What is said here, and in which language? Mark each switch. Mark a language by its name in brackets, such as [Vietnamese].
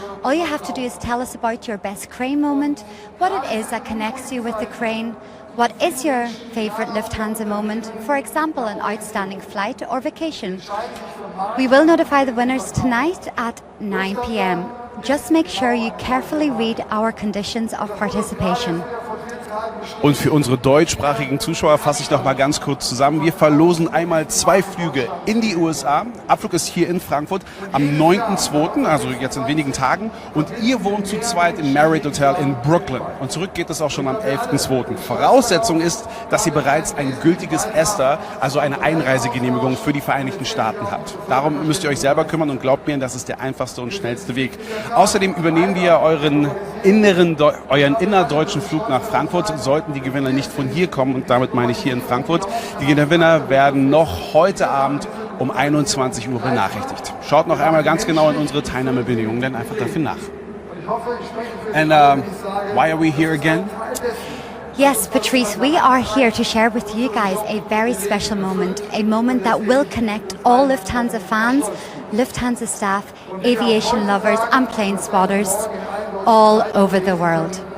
[English] All you have to do is tell us about your best crane moment, what it is that connects you with the crane, what is your favorite Lufthansa moment, for example, an outstanding flight or vacation. We will notify the winners tonight at 9 p.m. Just make sure you carefully read our conditions of participation. [German] Und für unsere deutschsprachigen Zuschauer fasse ich noch mal ganz kurz zusammen. Wir verlosen einmal 2 Flüge in die USA. Abflug ist hier in Frankfurt am 9.2., also jetzt in wenigen Tagen. Und ihr wohnt zu zweit im Marriott Hotel in Brooklyn. Und zurück geht es auch schon am 11.2. Voraussetzung ist, dass ihr bereits ein gültiges ESTA, also eine Einreisegenehmigung für die Vereinigten Staaten habt. Darum müsst ihr euch selber kümmern und glaubt mir, das ist der einfachste und schnellste Weg. Außerdem übernehmen wir euren innerdeutschen Flug nach Frankfurt, sollten die Gewinner nicht von hier kommen, und damit meine ich hier in Frankfurt. Die Gewinner werden noch heute Abend um 21 Uhr benachrichtigt. Schaut noch einmal ganz genau in unsere Teilnahmebedingungen, denn einfach dafür nach. [English] And why are we here again? Yes, Patrice, we are here to share with you guys a very special moment, a moment that will connect all Lufthansa fans, Lufthansa staff, aviation lovers and plane spotters all over the world.